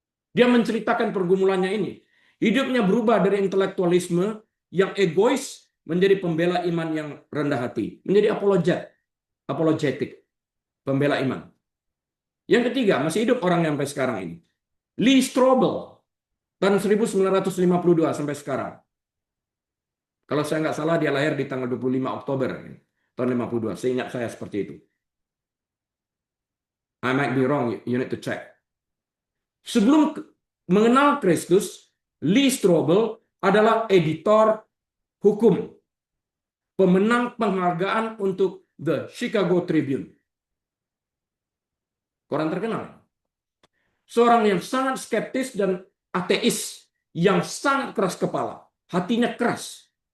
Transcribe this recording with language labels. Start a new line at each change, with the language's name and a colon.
Indonesian: Dia menceritakan pergumulannya ini. Hidupnya berubah dari intelektualisme yang egois menjadi pembela iman yang rendah hati, menjadi apologetik, pembela iman. Yang ketiga, masih hidup orang yang sampai sekarang ini. Lee Strobel, tahun 1952 sampai sekarang. Kalau saya nggak salah, dia lahir di tanggal 25 Oktober tahun 52. Seingat saya seperti itu.
English: I might be wrong, you need to check.
Indonesian: Sebelum mengenal Kristus, Lee Strobel adalah editor hukum, pemenang penghargaan untuk The Chicago Tribune. Koran terkenal. Seorang yang sangat skeptis dan ateis, yang sangat keras kepala, hatinya keras.